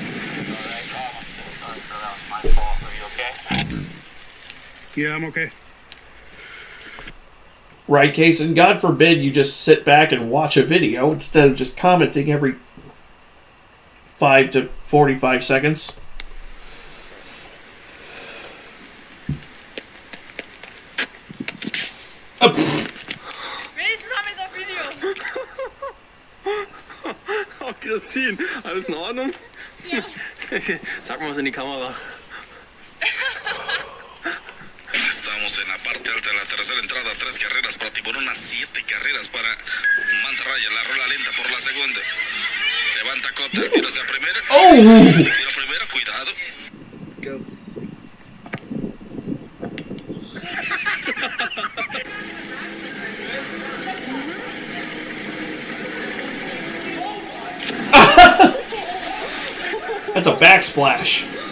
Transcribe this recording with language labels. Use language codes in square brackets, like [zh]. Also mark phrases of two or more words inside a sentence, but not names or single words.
[en] Yeah, I'm okay. Right, Case? And God forbid you just sit back and watch a video instead of just commenting every 5 to 45 seconds. [de] Oh, Christine, alles in Ordnung? Ja. Sag mal was in die Kamera. [es] Estamos en la parte alta de la tercera entrada, 3 carreras para Tiburón, 7 carreras para Mantarraya, la rola lenta por la segunda. Levanta Cota, tira hacia primera. ¡Oh! Tira primera, cuidado. [en] Go. That's a backsplash.